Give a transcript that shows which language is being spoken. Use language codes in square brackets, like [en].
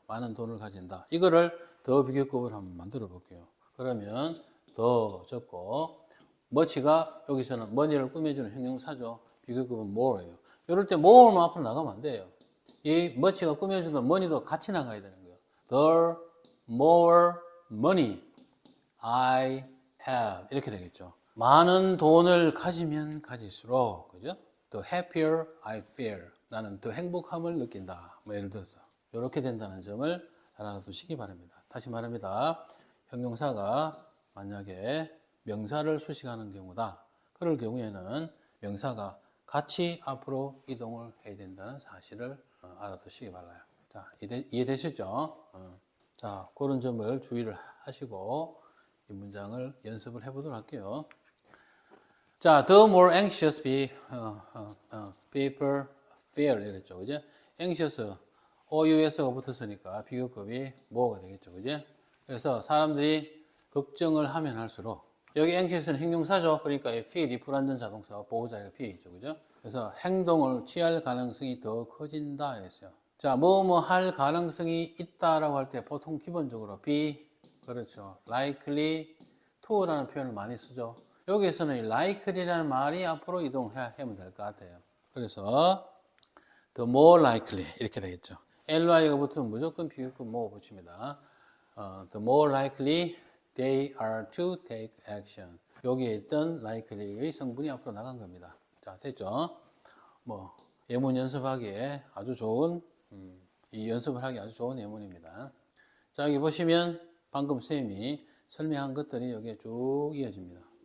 [ko] 많은 돈을 가진다. 이거를 더 비교급을 한번 만들어 볼게요. 그러면 더 적고, much가 여기서는 money를 꾸며주는 형용사죠. 비교급은 more예요. 이럴 때 more는 앞으로 나가면 안 돼요. 이 much가 꾸며주던 money도 같이 나가야 되는 거예요. [en] The more money I have 이렇게 되겠죠. [ko] 많은 돈을 가지면 가질수록, 그죠? [en] The happier I feel. [ko] 나는 더 행복함을 느낀다. 뭐 예를 들어서 이렇게 된다는 점을 잘 알아두시기 바랍니다. 다시 말합니다. 형용사가 만약에 명사를 수식하는 경우다. 그럴 경우에는 명사가 같이 앞으로 이동을 해야 된다는 사실을 알아두시기 바라요. 자, 이해되시죠? 자, 그런 점을 주의를 하시고 이 문장을 연습을 해보도록 할게요. 자, [en] the more anxious people feel [ko] 이랬죠, 그죠? anxious, OUS가 붙었으니까 비교급이 뭐가 되겠죠, 그죠? 그래서 사람들이 걱정을 하면 할수록 여기 anxious는 형용사죠. 그러니까 이 feel이 불완전 자동사 보호자리가 P이죠, 그죠? 그래서 행동을 취할 가능성이 더 커진다 이랬어요. 자, 뭐뭐 할 가능성이 있다라고 할 때 보통 기본적으로 be, 그렇죠, likely to라는 표현을 많이 쓰죠. 여기에서는 likely라는 말이 앞으로 이동하면 될 것 같아요. 그래서 the more likely 이렇게 되겠죠. ly가 붙으면 무조건 비교급 more 붙입니다. [en] the more likely they are to take action. [ko] 여기에 있던 likely의 성분이 앞으로 나간 겁니다. 자, 됐죠? 뭐 예문 연습하기에 아주 좋은 이 연습을 하기 아주 좋은 예문입니다. 자, 여기 보시면 방금 쌤이 설명한 것들이 여기에 쭉 이어집니다.